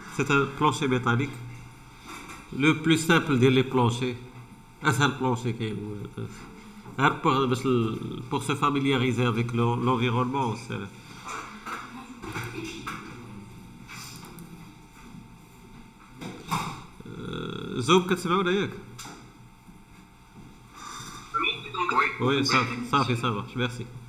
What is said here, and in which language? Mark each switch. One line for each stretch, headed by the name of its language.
French: C'est un plancher métallique. Le plus simple des planchers.
Arabic: أسهل plancher كاين.
French: Pour se familiariser avec l'environnement.
Arabic: زوم كتسمعونا ياك؟
French: Oui, ça marche, merci.